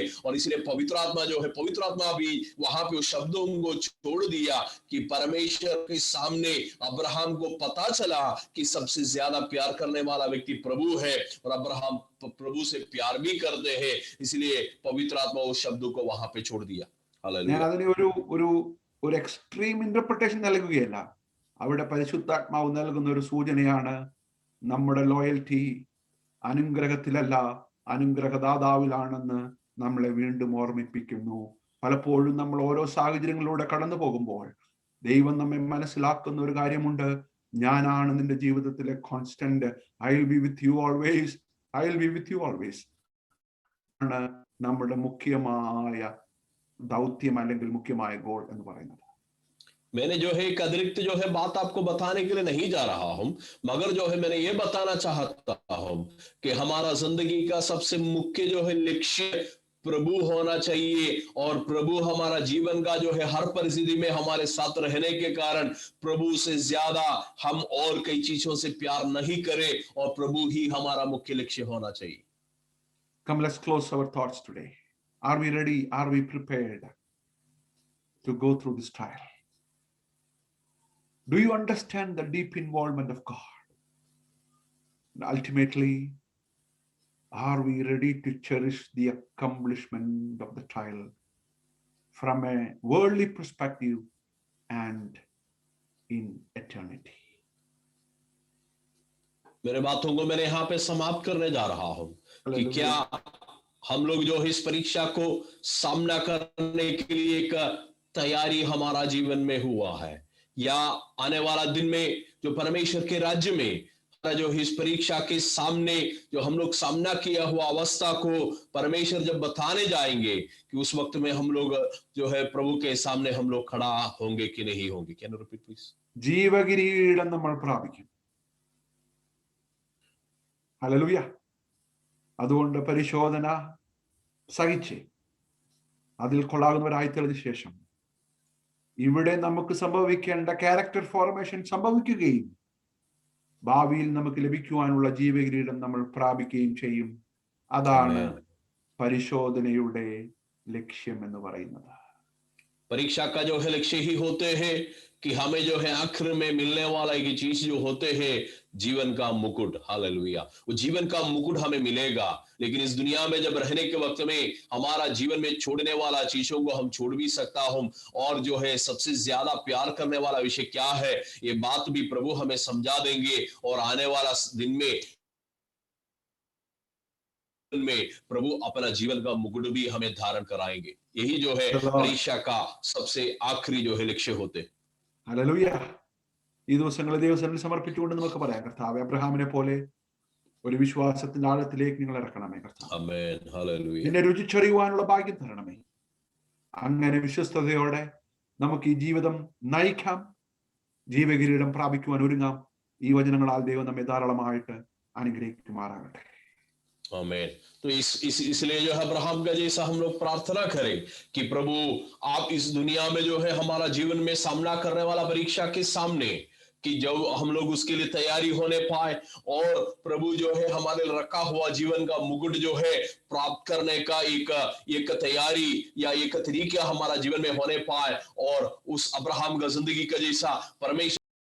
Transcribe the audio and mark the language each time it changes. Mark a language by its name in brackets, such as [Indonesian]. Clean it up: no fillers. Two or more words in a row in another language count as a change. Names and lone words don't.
[Hindi] और इसलिए पवित्र आत्मा जो है, पवित्र आत्मा भी वहां पे उस शब्दों को छोड़ दिया कि परमेश्वर के सामने अब्राहम को पता चला कि सबसे ज्यादा प्यार करने वाला व्यक्ति प्रभु है, और अब्राहम प्रभु से प्यार भी करते हैं, इसलिए पवित्र आत्मा उस शब्दों को वहां पे छोड़ दिया। [Malayalam] ഞാൻ [Hindi] हालेलुया। [Malayalam] അതിനെ ഒരു എക്സ്ട്രീം ഇന്റർപ്രിട്ടേഷൻ നൽകുകയല്ല. അവിടെ പരിശുദ്ധാത്മാവ് നൽകുന്ന ഒരു സൂചനയാണ് നമ്മുടെ ലോയൽറ്റി അനുഗ്രഹത്തിലല്ല, അനുഗ്രഹദാതാവിലാണെന്ന് നമ്മളെ വീണ്ടും ഓർമ്മിപ്പിക്കുന്നു. പലപ്പോഴും നമ്മൾ ഓരോ സാഹചര്യങ്ങളിലൂടെ കടന്നു പോകുമ്പോൾ ദൈവം നമ്മെ മനസ്സിലാക്കുന്ന ഒരു കാര്യമുണ്ട്. ഞാനാണ് നിന്റെ ജീവിതത്തിലെ കോൺസ്റ്റന്റ്. [English] I will be with you always, I will be with you always [Malayalam] ആണ് നമ്മുടെ മുഖ്യമായ ദൗത്യം അല്ലെങ്കിൽ മുഖ്യമായ ഗോൾ എന്ന് പറയുന്നത്. [Hindi] मैंने जो है एक अतिरिक्त जो है बात आपको बताने के लिए नहीं जा रहा हूं, मगर जो है मैंने ये बताना चाहता हूं कि हमारा जिंदगी का सबसे मुख्य जो है लक्ष्य प्रभु होना चाहिए, और प्रभु हमारा जीवन का जो है हर परिस्थिति में हमारे साथ रहने के कारण प्रभु से ज्यादा हम और कई चीजों से प्यार नहीं करें, और प्रभु ही हमारा मुख्य लक्ष्य होना चाहिए। [English] Come, let's close our thoughts today. Are we ready? Are we prepared to go through this trial? Do you understand the deep involvement of God? And ultimately, are we ready to cherish the accomplishment of the trial from a worldly perspective and in eternity? [Hindi] मेरे बातों को मैंने यहाँ पे समाप्त करने जा रहा हूं कि क्या हम लोग जो है इस परीक्षा को सामना करने के लिए एक तैयारी हमारा जीवन में हुआ है, या आने वाला दिन में जो परमेश्वर के राज्य में जो इस परीक्षा के सामने जो हम लोग सामना किया हुआ अवस्था को परमेश्वर जब बताने जाएंगे, कि उस वक्त में हम लोग जो है प्रभु के सामने हम लोग खड़ा होंगे कि नहीं होंगे। [English] Can you repeat please? [Malayalam] ജീവകിരീടം നമ്മൾ പ്രാപിക്കും. ഹല്ലേലൂയ. അതുകൊണ്ട് പരിശോധന സഹിച്ച് അതിൽ കൊള്ളാകുന്നവരായിത്തീർന്ന ശേഷം ഇവിടെ നമുക്ക് സംഭവിക്കേണ്ട ക്യാരക്ടർ ഫോർമേഷൻ സംഭവിക്കുകയും ഭാവിയിൽ നമുക്ക് ലഭിക്കുവാനുള്ള ജീവകിരീടം നമ്മൾ പ്രാപിക്കുകയും ചെയ്യും. അതാണ് പരിശോധനയുടെ ലക്ഷ്യം എന്ന് പറയുന്നത്. [Hindi] परीक्षा का जो है लक्ष्य ही होते हैं कि हमें जो है आखिर में मिलने वाला एक चीज जो होते हैं जीवन का मुकुट। हालेलुया। वो जीवन का मुकुट हमें मिलेगा, लेकिन इस दुनिया में जब रहने के वक्त में हमारा जीवन में छोड़ने वाला चीजों को हम छोड़ भी सकता हूं, और जो है सबसे ज्यादा प्यार करने वाला विषय क्या है ये बात भी प्रभु हमें समझा देंगे, और आने वाला दिन में प्रभु अपना जीवन का मुकुट भी हमें धारण कराएंगे। यही जो है परीक्षा का सबसे आखिरी जो है लक्ष्य होते। [Malayalam] ഹല്ലേലൂയ. ഈ ദിവസങ്ങളെ ദൈവസന്നിധിയിൽ സമർപ്പിച്ചുകൊണ്ട് നമുക്ക് പറയാം, കർത്താവേ, അബ്രഹാമിനെ പോലെ ഒരു വിശ്വാസത്തിന്റെ ആഴത്തിലേക്ക് നിങ്ങൾ ഇറക്കണമേ കർത്താവേ. ആമേൻ. ഹല്ലേലൂയ. നിന്നെ രുചിച്ചറിയുവാനുള്ള ഭാഗ്യം തരണമേ. അങ്ങനെ വിശ്വസ്തയോടെ നമുക്ക് ഈ ജീവിതം നയിക്കാം, ജീവകിരീടം പ്രാപിക്കുവാൻ ഒരുങ്ങാം. ഈ വചനങ്ങളാൽ ദൈവം നമ്മെ ധാരാളമായിട്ട് അനുഗ്രഹിക്കുമാറാകട്ടെ. [Hindi] आमीन। तो इसलिए जो है अब्राहम का जैसा हम लोग प्रार्थना करें कि प्रभु आप इस दुनिया में जो है हमारा जीवन में सामना करने वाला परीक्षा के सामने, कि जब हम लोग उसके लिए तैयारी होने पाए, और प्रभु जो है हमारे रखा हुआ जीवन का मुकुट जो है प्राप्त करने का एक तैयारी या एक तरीका हमारा जीवन में होने पाए, और उस अब्राहम का जिंदगी का जैसा परमेश्वर